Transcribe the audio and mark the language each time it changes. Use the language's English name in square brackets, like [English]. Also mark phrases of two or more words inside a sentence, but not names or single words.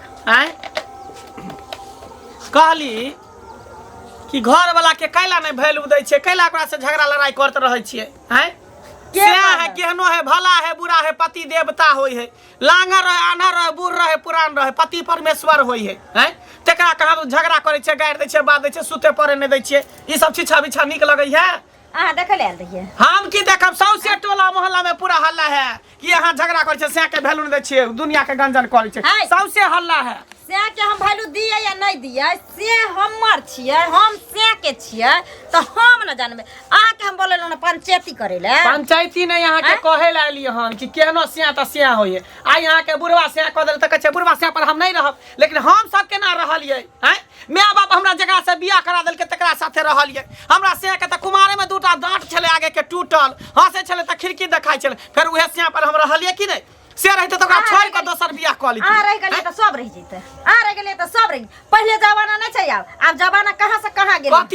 [Maithili] हैं कहली कि घर वाला के कैला नहीं वैल्यू दै छे, कैला ओकरा से झगड़ा लड़ाई करत रहे छिए? हैं के है केहनो है, भला है बुरा है, पति देवता होय है, लांगर रहे आन्हर रहे बूढ़ रहे पुरान रहे, पति परमेश्वर होय है। हैं तेकरा कहा तो झगड़ा करे छे, गाड़ दै छे, बात दै छे, सुते पड़े नहीं दै छे, ई सब छिछा बिछा निक लगै है? आ देख ले रहिए हम की देखब सौसे टोला मोहल्ला में पूरा हल्ला है कि यहाँ झगड़ा करे छे, से के वैल्यू नहीं दै छे, दुनिया के गंजन करे छे, सौसे हल्ला है। से के हम वैल्यू दिए या नहीं दिए से हमर छिए, हम से के छिए तो हम न जानबे। आ के हम बोले न पंचायती करे ले, पंचायती ने यहाँ के कहे ला लिए हन कि केहनो सिया त सिया होय। आ यहाँ के बुढ़वा सिया कह देल त कहे बुढ़वा सिया पर हम नहीं रहब, लेकिन हम सब के ना रहलिए। हैं माय बाप हमरा जगह से बियाह करा देल के तकरा साथे रहलिए। हमरा सिया के त कुमारे में दूटा दांत छले आगे के टूटल, हंसे छले त खिड़की देखाई छले, फिर उहे सिया पर हम रहलिए कि नहीं? से रहते तो ओकरा छोड़ के दोसर बियाह क ली। आ रह गेले त सब रह जइते, आ रह गेले त सब रह। पहले जमाना नहीं छै, अब जमाना कहां से कहां गेले।